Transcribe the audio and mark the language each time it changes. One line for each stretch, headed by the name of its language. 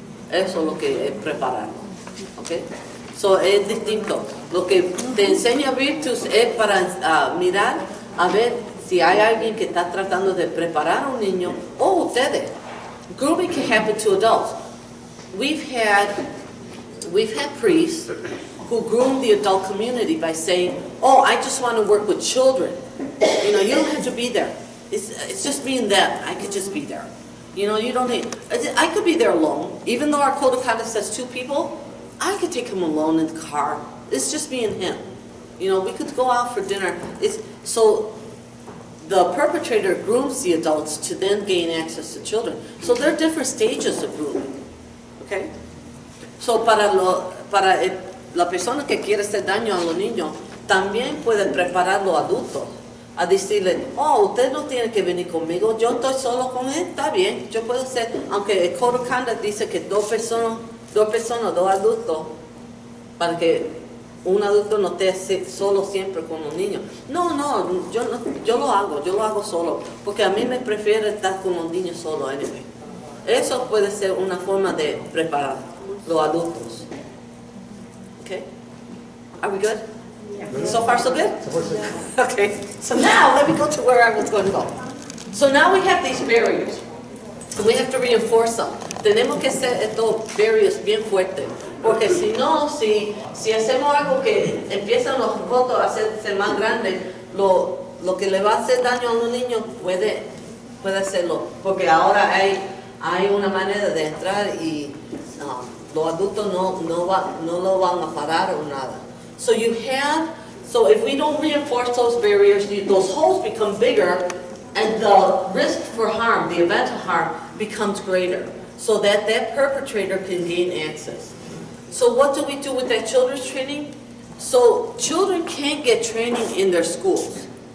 Spanish: Eso es lo que es prepararlo. ¿Okay? So, es distinto. Lo que te enseña Virtus es para mirar a ver si hay alguien que está tratando de preparar a un niño o ustedes.
English: Grooming can happen to adults. We've had priests who groom the adult community by saying, oh, I just want to work with children. You know, you don't have to be there. It's just me and them. I could just be there. You know, you don't need, I could be there alone. Even though our code of conduct says 2 people, I could take him alone in the car. It's just me and him. You know, we could go out for dinner. So the perpetrator grooms the adults to then gain access to children. So there are different stages of grooming. Okay?
Spanish: So para la persona que quiere hacer daño a los niños, también puede preparar a los adultos a decirle, oh, usted no tiene que venir conmigo, yo estoy solo con él, está bien, yo puedo ser, aunque el Code of Conduct dice que dos personas, dos adultos, para que un adulto no esté solo siempre con los niños. No, yo lo hago solo, porque a mí me prefiere estar con los niños solo, anyway. Eso puede ser una forma de preparar los adultos.
English: Okay? Are we good? So far, so good? Okay, so now let me go to where I was going to go. So now we have these barriers, and we have to reinforce them.
Spanish: Tenemos que hacer estos barriers bien fuertes, porque si no, si hacemos algo que empiezan los votos a hacerse más grandes, lo que le va a hacer daño a los niños puede hacerlo, porque ahora hay una manera de entrar y los adultos no lo van a parar o nada.
English: So if we don't reinforce those barriers, those holes become bigger, and the risk for harm, the event of harm, becomes greater, so that perpetrator can gain access. So what do we do with that children's training? So children can't get training in their schools.